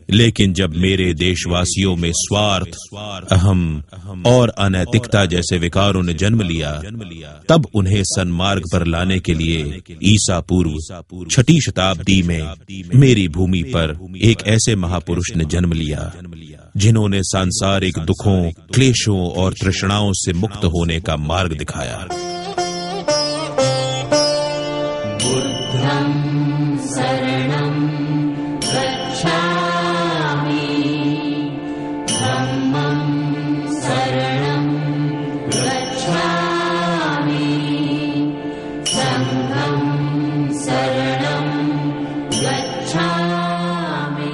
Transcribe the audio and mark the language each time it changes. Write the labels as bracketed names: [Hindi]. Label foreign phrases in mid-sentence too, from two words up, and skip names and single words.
[Hindi] लेकिन जब मेरे देशवासियों में स्वार्थ, अहम और अनैतिकता जैसे विकारों ने जन्म लिया, तब उन्हें सन्मार्ग पर लाने के लिए ईसा पूर्व 6वीं शताब्दी में मेरी भूमि पर एक ऐसे महापुरुष ने जन्म लिया जिन्होंने सांसारिक दुखों, क्लेशों और तृष्णाओं से मुक्त होने का मार्ग दिखाया। [Pali] बुद्धं शरणं गच्छामि, धम्मं शरणं गच्छामि, संघं शरणं गच्छामि।